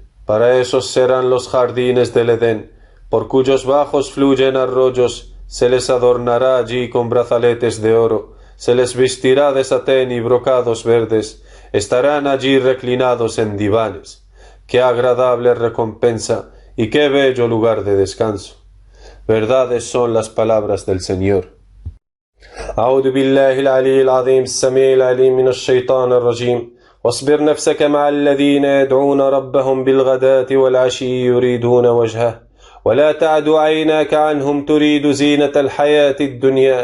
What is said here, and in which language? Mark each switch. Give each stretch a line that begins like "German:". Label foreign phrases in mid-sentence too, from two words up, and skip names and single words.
Spanish: Para esos serán los jardines del Edén, por cuyos bajos fluyen arroyos, se les adornará allí con brazaletes de oro, se les vestirá de satén y brocados verdes, estarán allí reclinados en divanes. Qué agradable recompensa y qué bello lugar de descanso. Verdades son las palabras del Señor.
Arabic: أعوذ بالله العلي العظيم السميع العليم من الشيطان الرجيم واصبر نفسك مع الذين يدعون ربهم بالغداة والعشي يريدون وجهه ولا تعد عيناك عنهم تريد زينة الحياة الدنيا